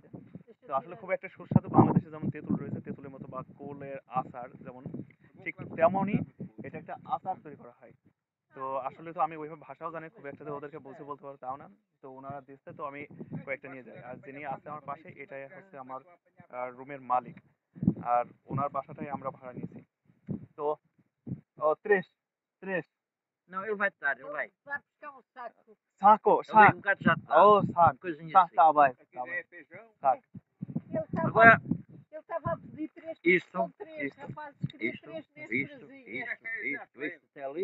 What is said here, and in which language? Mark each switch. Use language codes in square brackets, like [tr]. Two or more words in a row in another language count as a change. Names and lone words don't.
[bn] তো আসলে খুব একটা সুস্বাদু, বাংলাদেশে যেমন তেঁতুল রয়েছে তেঁতুলের মতো বা কুলের আচার যেমন, ঠিক তেমনই এটা একটা আচার তৈরি করা হয়। তো আসলে তো আমি ওইভাবে ভাষাও জানি খুব একটা, তো ওদেরকে বুঝে বলতে পারবো তাও না। তো ওনারা দিচ্ছে, তো আমি কয়েকটা নিয়ে যাই। আর যিনি আছে আমার পাশে, এটাই হচ্ছে আমার রুমের মালিক। আর ওনার বাসাটাই আমরা ভাড়া নিয়েছি। তো ও 30, 30 [pt] Não, ele vai estar, ele vai. Vai buscar um saco. saco, Ele saco. vem um bocado já está. Oh, saco. Uma coisinha Tá, assim. tá bem, tá bem. Saco. Agora, Ele estava a pedir três, isto, são três isto, rapazes, queria isto, três neste isto, vasinho. isto até ali.